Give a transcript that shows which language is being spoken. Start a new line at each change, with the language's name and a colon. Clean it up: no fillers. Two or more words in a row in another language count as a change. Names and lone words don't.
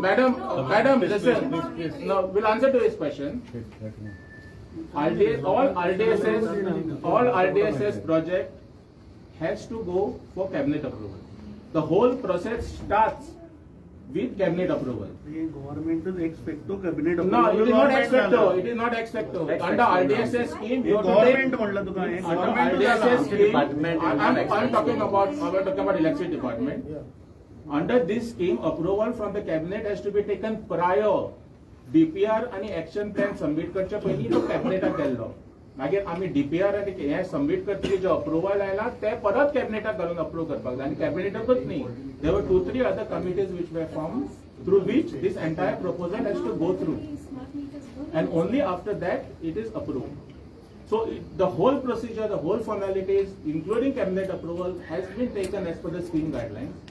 English: you. madam, listen. No, we'll answer to his question. All RDSS project has to go for cabinet approval. The whole process starts with cabinet approval.
Konkani: हे गव्हर्नमेंटच एक्सपेक्टो कॅबिनेट
English: No, it is not expecto. It is not expecto. Under RDSS scheme, you have to गव्हर्नमेंट take.
Konkani: म्हणलं तुका हे
English: Under गव्हर्नमेंट RDSS scheme, Department is not I'm talking about electricity department. Under this scheme, approval from the cabinet has to be taken prior.
Konkani: DPR आणि
English: action plan submit
Konkani: करच्या पयलीं तो कॅबिनेटाक गेल्लो. मागीर आमी DPR आणि हे सबमिट करतली जो अप्रुवल आयला ते परत कॅबिनेटाक घालून अप्रूव करपाक जाय आनी कॅबिनेटाकूच न्ही.
English: There were 2-3 other committees which were formed through which this entire proposal has to go through. And only after that it is approved. So the whole procedure, the whole formalities, including cabinet approval, has been taken as per the scheme guidelines.